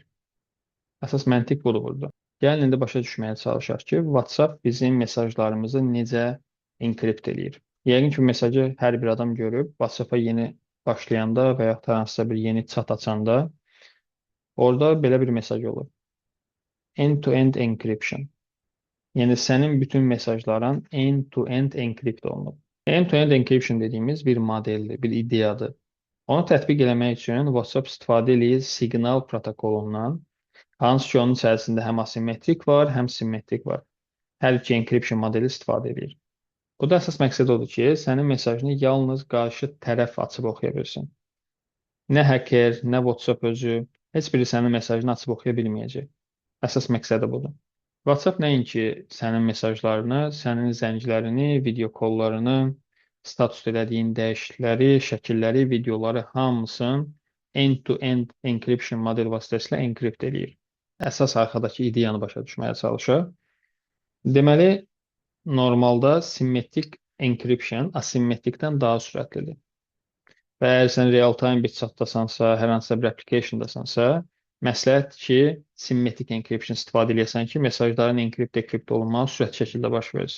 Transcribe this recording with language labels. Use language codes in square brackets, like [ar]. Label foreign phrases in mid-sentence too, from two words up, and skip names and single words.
[az] Əsas məntiq budur burada. Gəlin indi başa düşməyə çalışaq ki, WhatsApp bizim mesajlarımızı necə enkript edir. Yəqin ki, mesajı hər bir adam görüb, WhatsApp-a yeni başlayanda və ya hansısa bir yeni chat açanda orada belə bir mesaj olur. [en] End-to-end encryption. [az] Yəni sənin bütün mesajların [en] end-to-end [az] enkript olunub. [en] End-to-end encryption [az] dediyimiz bir modeldir, bir ideyadır. Onu tətbiq eləmək üçün WhatsApp istifadə edir Signal protokolundan. Hansı ki onun içərisində həm asimetrik var, həm simmetrik var. Hər iki encryption modeli istifadə edir. Burada əsas məqsəd odur ki, sənin mesajını yalnız qarşı tərəf açıb oxuya bilsin. Nə hacker, nə WhatsApp özü, heç biri sənin mesajını açıb oxuya bilməyəcək. Əsas məqsədi budur. WhatsApp nəinki sənin mesajlarını, sənin zənglərini, video kollarını, status elədiyin dəyişiklikləri, şəkilləri, videoları hamısını [en] end-to-end encryption model [az] vasitəsilə enkript eləyir. Əsas arxadakı ideyanı başa düşməyə çalışır. Deməli, normalda simmetrik encryption asimetrikdən daha sürətlidir. Və əgər sən real-time bir chatdasansa, hər hansısa bir applicationdasansa, məsləhətdir ki, simmetrik encryption istifadə edəsən ki, mesajların enkript olunması sürətli şəkildə baş versin.